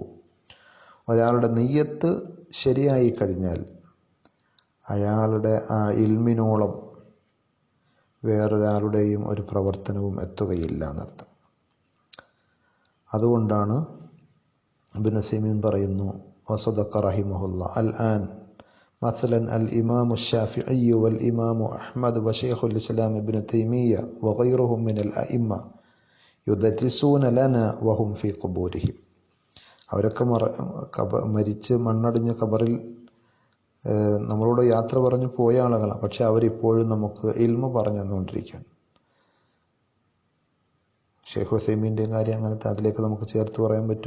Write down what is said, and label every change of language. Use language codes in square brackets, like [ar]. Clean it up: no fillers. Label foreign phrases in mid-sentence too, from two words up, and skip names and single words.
[ml] ഒരാളുടെ നിയ്യത്ത് ശരിയായി കഴിഞ്ഞാൽ അയാളുടെ ആ ഇൽമിനോളം വേറൊരാളുടെയും ഒരു പ്രവർത്തനവും എത്തുകയില്ല എന്നർത്ഥം. അതുകൊണ്ടാണ് ഇബ്നു ഉസൈമീൻ പറയുന്നു, [ar] وصدق رحمه الله، الآن مثلا الإمام الشافعي والإمام أحمد وشيخ الإسلام ابن تيمية وغيرهم من الأئمة يدرسون لنا وهم في قبورهم. [ml] അവരൊക്കെ മരിച്ച് മണ്ണടിഞ്ഞ ഖബറിൽ നമ്മളോട് യാത്ര പറഞ്ഞു പോയ ആളുകളാണ്. പക്ഷെ അവരിപ്പോഴും നമുക്ക് ഇൽമ പറഞ്ഞു തന്നുകൊണ്ടിരിക്കുകയാണ്. ഷെയ്ഖ് ഉസൈമീൻ്റെയും കാര്യം അങ്ങനത്തെ, അതിലേക്ക് നമുക്ക് ചേർത്ത് പറയാൻ പറ്റും.